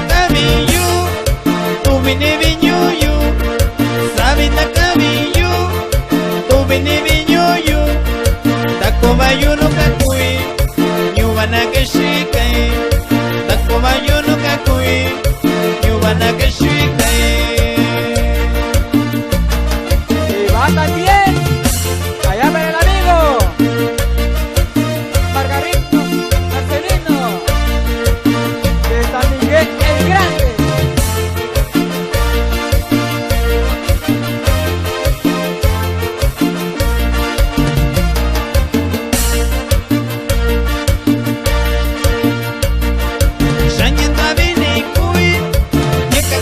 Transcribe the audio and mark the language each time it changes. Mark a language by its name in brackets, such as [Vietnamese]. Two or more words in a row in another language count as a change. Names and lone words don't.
[San Miguel El Grande Mixtec] kabiyu tu vini vinyuyu sabita kabiyu tu vini vinyuyu takobayuno kakui nyubana keshike takobayuno kakui nyubana keshike. [Spanish] Y va también allá para el amigo Margarito Marcelino de San Miguel el Grande. [San Miguel El Grande Mixtec] Shanyanta vini kui yeka